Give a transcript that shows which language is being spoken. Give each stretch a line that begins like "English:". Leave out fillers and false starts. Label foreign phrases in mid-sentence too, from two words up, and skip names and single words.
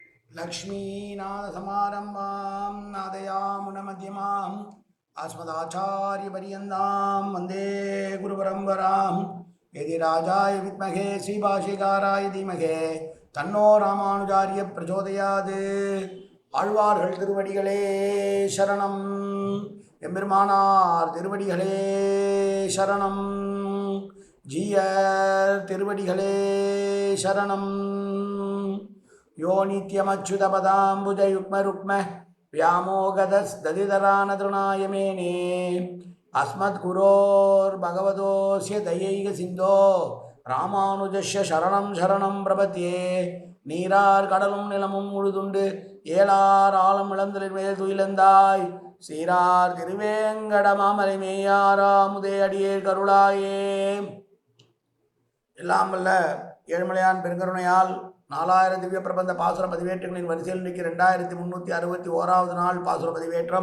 Sanskrit: लक्ष्मीनाथसमारम्भां नादयामुनमध्यमाम् अस्मदाचार्यपर्यन्तां वन्दे गुरुपरम्परां यदिराजाय विद्महे श्रीभाष्यकाराय धीमहि तन्नो रामानुजार्य प्रचोदयात्.
Tamil: ஆழ்வார்கள் திருவடிகளே சரணம். எம்பெருமானார் திருவடிகளே சரணம். ஜீயர் திருவடிகளே சரணம்.
Sanskrit: यो नित्यमच्युतपदाम्बुजयुग्मरुक्म व्यामोगदस्दधिधरानतृणाय मेने अस्मद्गुरोर्भगवतोऽस्य दयैकसिन्धो रामानुजस्य चरणं शरणं प्रपद्ये.
Tamil: நீரார் கடலும் நிலமும் முழுதுண்டு ஏலார் ஆழம் இளந்தலின் மேல் துயிலந்தாய் சீரார் திருவேங்கட மாமலை மேயாராமுதே அடியேர் கருளாயே. எல்லாம் வல்ல ஏழ்மலையான் பெருங்கருணையால் 4000 திவ்ய பிரபந்த பாசுர பதிவேற்றங்களின் வரிசையில் இன்றைக்கு 2361வது நாள் பாசுர பதிவேற்றம்.